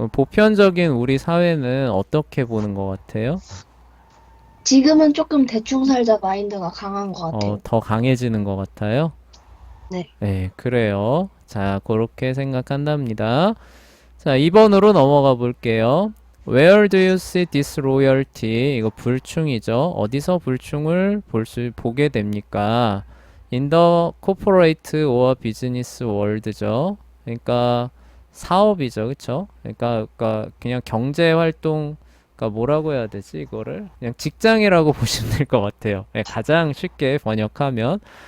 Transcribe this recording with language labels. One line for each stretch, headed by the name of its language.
Korean: 보편적인 우리 사회는 어떻게 보는 것 같아요? 지금은 조금 대충 살자 마인드가 강한 것 같아요. 더 강해지는 것 같아요? 네. 네, 그래요. 자, 그렇게 생각한답니다. 자, 2번으로 넘어가 볼게요.
English: Where do you see disloyalty?
Korean: 이거 불충이죠. 어디서 불충을 보게 됩니까?
English: In the corporate or business world죠.
Korean: 그러니까 사업이죠, 그쵸? 그러니까 그냥 경제 활동, 그러니까 뭐라고 해야 되지, 이거를? 그냥 직장이라고 보시면 될 것 같아요. 예, 가장 쉽게 번역하면.